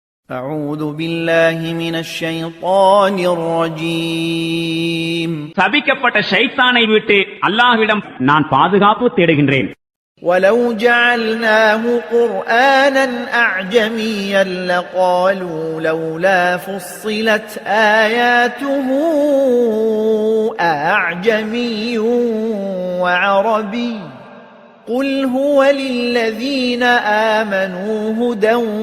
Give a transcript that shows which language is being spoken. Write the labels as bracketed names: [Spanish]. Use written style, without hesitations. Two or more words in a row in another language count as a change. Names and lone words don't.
[Arabic] أعوذ بالله من الشيطان الرجيم [Tamil] சபிக்கப்பட்ட ஷைத்தானை விட்டு அல்லாஹ்விடம் நான் பாதுகாப்பு தேடுகின்றேன். [Arabic] ولو جعلناه قرآنا أعجميا لقالوا لولا فصلت آياته أعجمي وعربي قل هو للذين آمنوا هدى